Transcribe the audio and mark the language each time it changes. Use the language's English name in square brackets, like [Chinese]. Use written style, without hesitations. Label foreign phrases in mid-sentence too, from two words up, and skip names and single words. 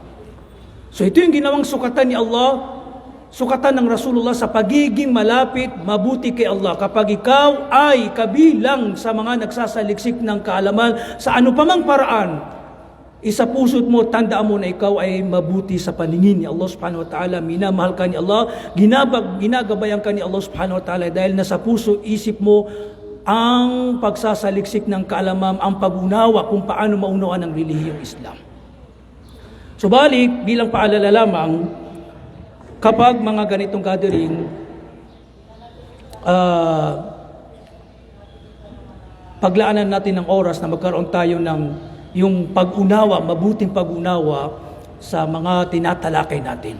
[Filipino] So ito yung ginawang sukatan ni Allah, sukatan ng Rasulullah sa pagiging malapit, mabuti kay Allah. Kapag ikaw ay kabilang sa mga nagsasaliksik ng kaalaman, sa ano pa mang paraan, isa puso't mo, tandaan mo na ikaw ay mabuti sa paningin ni Allah [Arabic] سبحانه وتعالى. [Filipino] Minamahal ka ni Allah, ginagabayan ka ni Allah [Arabic] سبحانه وتعالى [Filipino] dahil nasa puso, isip mo ang pagsasaliksik ng kaalaman, ang pag-unawa kung paano maunawaan ang relihiyong Islam. Subalit, bilang paalala lamang, kapag mga ganitong gathering, paglaanan natin ng oras na magkaroon tayo ng yung pag-unawa, mabuting pag-unawa sa mga tinatalakay natin.